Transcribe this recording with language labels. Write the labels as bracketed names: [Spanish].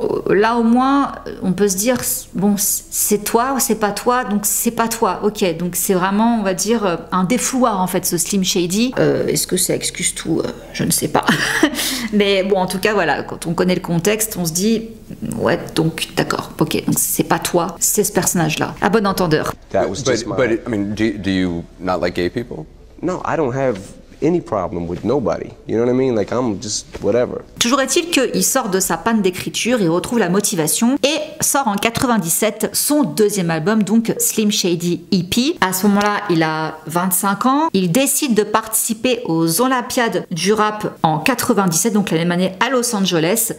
[French] Là au moins, on peut se dire, bon, c'est toi ou c'est pas toi, donc c'est pas toi, ok, donc c'est vraiment, on va dire, un défouloir en fait, ce Slim Shady. Est-ce que ça excuse tout? Je ne sais pas. Mais bon, en tout cas, voilà, quand on connaît le contexte, on se dit, ouais, donc d'accord, ok, donc c'est pas toi, c'est ce personnage-là. À bon entendeur. [English] But I mean, do you not like gay people? No, I don't have any problem with nobody. You know what I mean? Like, I'm just whatever. [French] Toujours est-il qu'il sort de sa panne d'écriture, il retrouve la motivation et sort en 97 son deuxième album, donc Slim Shady EP. À ce moment-là, il a 25 ans. Il décide de participer aux Olympiades du rap en 97, donc la même année à Los Angeles.